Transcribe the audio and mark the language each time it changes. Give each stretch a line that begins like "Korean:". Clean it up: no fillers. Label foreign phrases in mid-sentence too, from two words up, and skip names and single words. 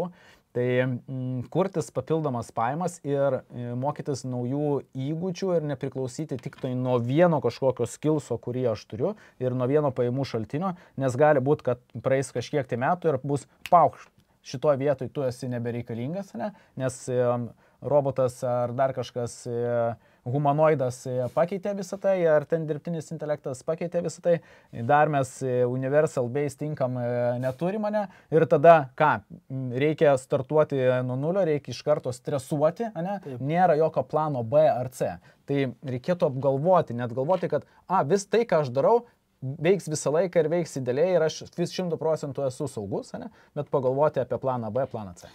Lithuanian: Tai kurtis papildomas pajamas ir mokytis naujų įgūdžių ir nepriklausyti tik tai nuo vieno kažkokio skillso, kurį aš turiu ir nuo vieno pajamų šaltinio, nes gali būti, kad praeis kažkiek tai metų ir bus paukšt. Šitoje vietoje tu esi nebereikalingas, nes robotas ar dar kažkas humanoidas pakeitė visą tai, ar ten dirbtinis intelektas pakeitė visą tai, dar mes
English: universal based income
Lithuanian: neturim, ir tada ką, reikia startuoti nuo nulio, reikia iš karto stresuoti, nėra jokio plano B ar C. Tai reikėtų apgalvoti, net galvoti, kad vis tai, ką aš darau, veiks visą laiką ir veiks idealiai ir aš 100% esu saugus, bet pagalvoti apie planą B, planą C.